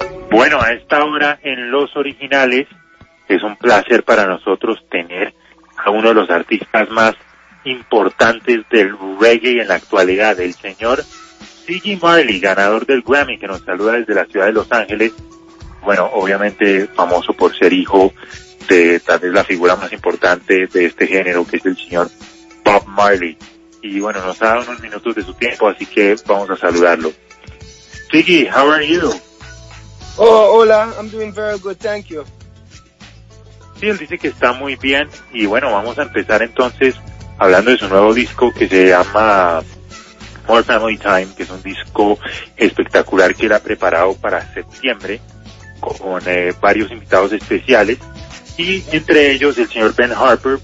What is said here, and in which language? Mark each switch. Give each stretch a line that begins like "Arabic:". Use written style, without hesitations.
Spanish: Bueno, a esta hora en Los Originales, es un placer para nosotros tener a uno de los artistas más importantes del reggae en la actualidad, el señor Ziggy Marley, ganador del Grammy, que nos saluda desde la ciudad de Los Ángeles. Bueno, obviamente famoso por ser hijo de tal vez la figura más importante de este género, que es el señor Bob Marley. Y bueno, nos ha dado unos minutos de su tiempo, así que vamos a saludarlo.
English: Ziggy, how are you? Oh, hola, I'm doing very good, thank you.
Spanish: Sí, él dice que está muy bien. Y bueno, vamos a empezar entonces hablando de su nuevo disco que se llama More Family Time, que es un disco espectacular que él ha preparado para septiembre con varios invitados especiales, y entre ellos el señor Ben Harper.